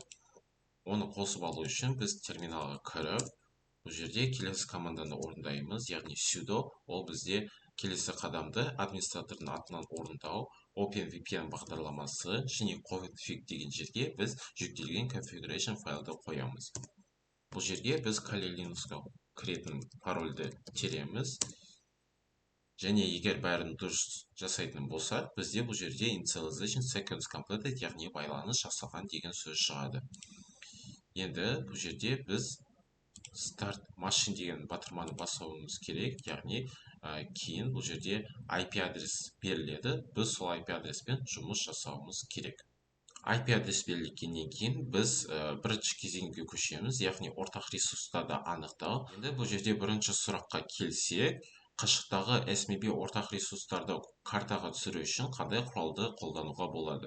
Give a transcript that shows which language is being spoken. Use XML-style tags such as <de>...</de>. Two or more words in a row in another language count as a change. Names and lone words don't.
<kk>Оны қосып алу үшін біз терминалға кіріп, бұл жерде келесі команданы орындаймыз, яғни sudo, ол бізде келесі қадамды администратордың атынан орындау, OpenVPN бағдарламасы және config деген жерге біз жүктелген configuration файлды қоямыз. Бұл жерге біз Kali Linux-қа кіретін парольді тереміз. Және егер бәрін дұрыс жасайтын болса, бізде бұл жерде</kk> <en>initialization seconds completed,</en> <kk>яғни байланыс жасалған деген сөз шығады. Енді бұл жерде біз</kk> <en>start machine</en> <kk>деген батырманы басуымыз керек, яғни кейін бұл жерде IP адрес беріледі, біз сол IP адреспен жұмыс жасауымыз керек. IP адрес берілгеннен кейін біз бірінші кезеңге көшеміз, яғни ортақ ресурстарды анықтау. Енді бұл жерде бірінші сұраққа келсек, қашықтағы SMB ортақ ресурстарды картаға түсіру үшін қандай құралды қолдануға болады?</kk>